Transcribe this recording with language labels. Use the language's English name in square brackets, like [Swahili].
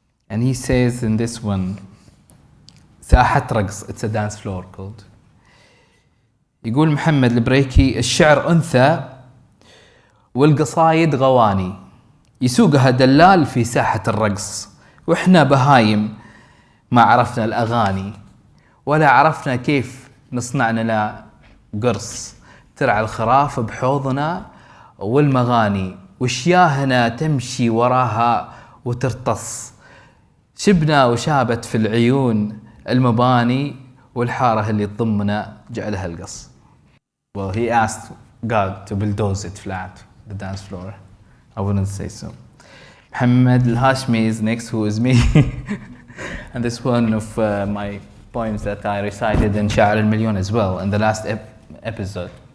[English] And he says in this one, ساحة رقص, it's a dance floor called. [Arabic] يقول محمد البريكي الشعر أنثى والقصايد غواني يسوقها دلال في ساحة الرقص وإحنا بهايم ما عرفنا الأغاني ولا عرفنا كيف نصنع لنا قرص ترعى الخراف بحوضنا والمغاني وشياهنا تمشي وراها وترتص شبنا وشابت في العيون المباني والحارة اللي تضمنا جعلها القص. [English] Well, he asked God to bulldoze it flat, the dance floor. I wouldn't say so. Mohamed Alhashimi is next, who is me. And this one of my poems that I recited in Sha'ar al-Milyon as well in the last episode.